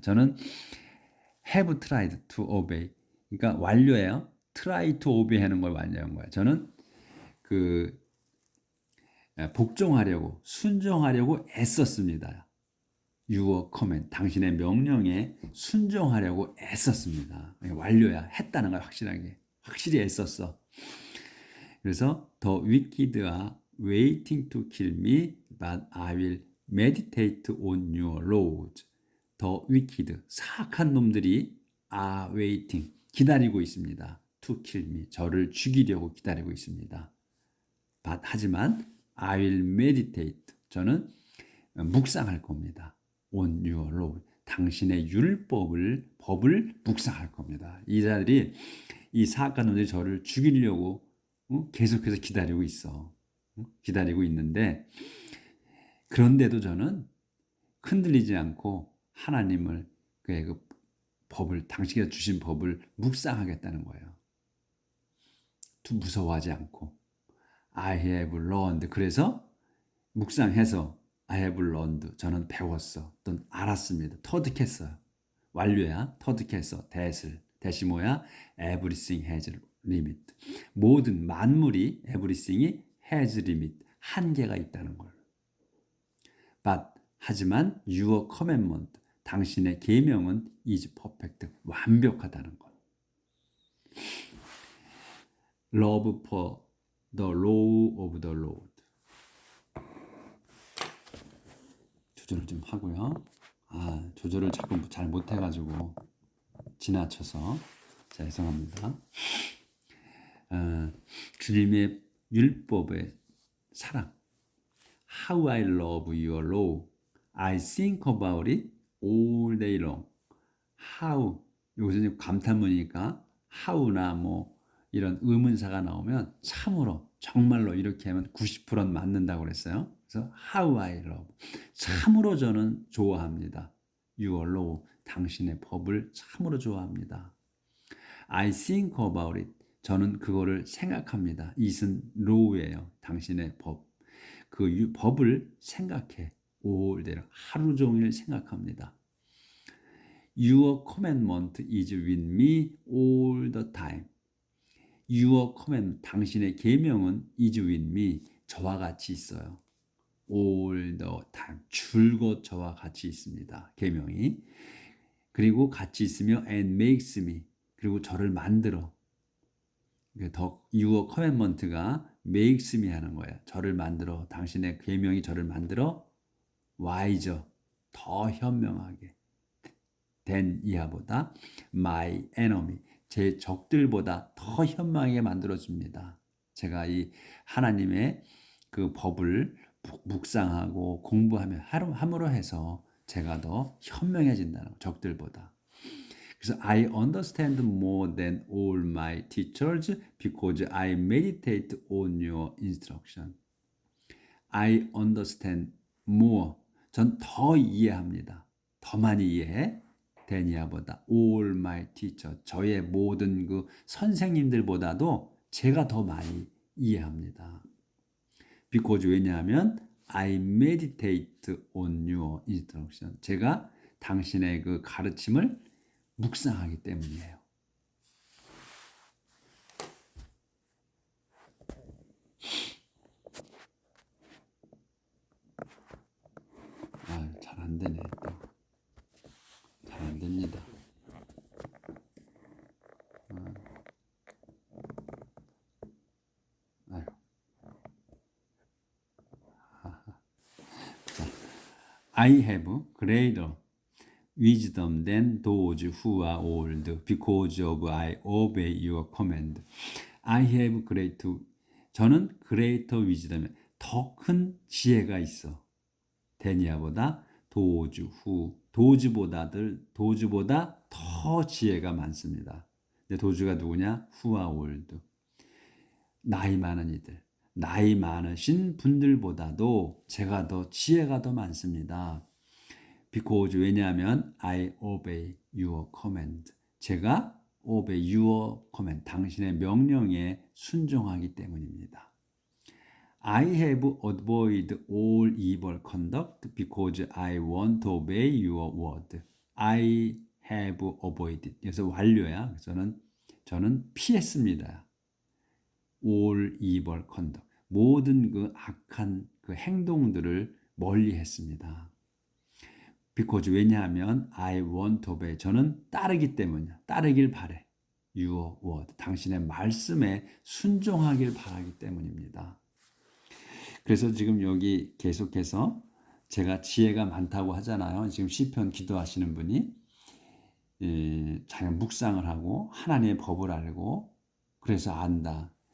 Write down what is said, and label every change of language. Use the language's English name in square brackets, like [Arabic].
[Korean] 저는 [English] have tried to obey. [Korean] 그러니까 완료예요. [English] try to obey [Korean] 하는 걸 완료한 거예요. 저는 그 복종하려고 순종하려고 애썼습니다. [English] Your command. [Korean] 당신의 명령에 순종하려고 애썼습니다. 완료야. 했다는 거야. 확실히 애썼어. 그래서 [English] the wicked are waiting to kill me, but I will meditate on your laws. The wicked, [Korean] 사악한 놈들이 [English] are waiting, [Korean] 기다리고 있습니다. [English] To kill me, [Korean] 저를 죽이려고 기다리고 있습니다. [English] But, [Korean] 하지만 [English] I will meditate, [Korean] 저는 묵상할 겁니다. [English] On your law, [Korean] 당신의 법을 묵상할 겁니다. 이 자들이 이 사악한 놈들이 저를 죽이려고 계속해서 기다리고 있어. 기다리고 있는데 그런데도 저는 흔들리지 않고 하나님을 그 법을 당신께서 주신 법을 묵상하겠다는 거예요. 무서워하지 않고 [English] I have learned. [Korean] 그래서 묵상해서 [English] I have learned. [Korean] 저는 배웠어. 또는 알았습니다. 터득했어요. 완료야. 터득했어. 대시 뭐야? [English] Everything has limit. [Korean] 모든 만물이 everything이 [English] has limit. [Korean] 한계가 있다는 걸. [English] But [Korean] 하지만 [English] your commandment. [Korean] 당신의 계명은 [English] is perfect. [Korean] 완벽하다는 것. [English] Love for the law of the Lord. [Korean] 조절을 좀 하고요. 조절을 자꾸 잘 못해가지고 지나쳐서 죄송합니다. 주님의 율법의 사랑. [English] How I love your law. I think about it all day long. How. [Korean] 여기서 감탄문이니까 how나 뭐 이런 의문사가 나오면 참으로 정말로 이렇게 하면 90%는 맞는다고 그랬어요. 그래서 [English] how I love. [Korean] 참으로 저는 좋아합니다. [English] Your law. [Korean] 당신의 법을 참으로 좋아합니다. [English] I think about it. [Korean] 저는 그거를 생각합니다. it은 law예요. 당신의 법. 그 법을 생각해. [English] all day. [Korean] 하루 종일 생각합니다. [English] Your commandment is with me all the time. Your command, [Korean] 당신의 계명은 [English] is with me, [Korean] 저와 같이 있어요. All the time, 줄곧 저와 같이 있습니다. 계명이. 그리고 같이 있으며 [English] and makes me, [Korean] 그리고 저를 만들어. [English] Your commandment가 makes me [Korean] 하는 거예요. 저를 만들어, 당신의 계명이 저를 만들어 [English] wiser, [Korean] 더 현명하게. 된 이하보다 [English] my enemy, [Korean] 제 적들보다 더 현명하게 만들어줍니다. 제가 이 하나님의 그 법을 묵상하고 함으로 해서 제가 더 현명해진다는 적들보다. [English] 그래서 I understand more than all my teachers because I meditate on your instruction. I understand more. [Korean] 전 더 이해합니다. 더 많이 이해해. 데니아보다 [English] all my teacher. [Korean] 저의 모든 그 선생님들보다도 제가 더 많이 이해합니다. [English] because [Korean] 왜냐하면 [English] I meditate on your instruction. [Korean] 제가 당신의 그 가르침을 묵상하기 때문이에요. 잘 안 되네. 잘 안 됩니다. [English] I have greater wisdom than those who are old because of I obey your command. I have greater, [Korean] 저는 [English] greater wisdom, [Korean] 더 큰 지혜가 있어. 데니아보다 도주보다 더 지혜가 많습니다. 근데 도주가 누구냐? [English] who are old. [Korean] 나이 많은 이들. 나이 많으신 분들보다도 제가 더 지혜가 더 많습니다. [English] because [Korean] 왜냐하면 [English] I obey your command. [Korean] 제가 [English] obey your command. [Korean] 당신의 명령에 순종하기 때문입니다. [English] I have avoided all evil conduct because I want to obey your word. I have avoided. [Korean] 그래서 완료야. 저는 피했습니다. [English] all evil conduct. [Korean] 모든 그 악한 그 행동들을 멀리했습니다. [English] because [Korean] 왜냐하면 [English] I want to obey. [Korean] 저는 따르기 때문이야. 따르길 바래. [English] Your word. [Korean] 당신의 말씀에 순종하길 바라기 때문입니다. 그래서 지금 여기 계속해서 제가 지혜가 많다고 하잖아요. 지금 시편 기도하시는 분이 자연 묵상을 하고 하나님의 법을 알고 그래서 안다.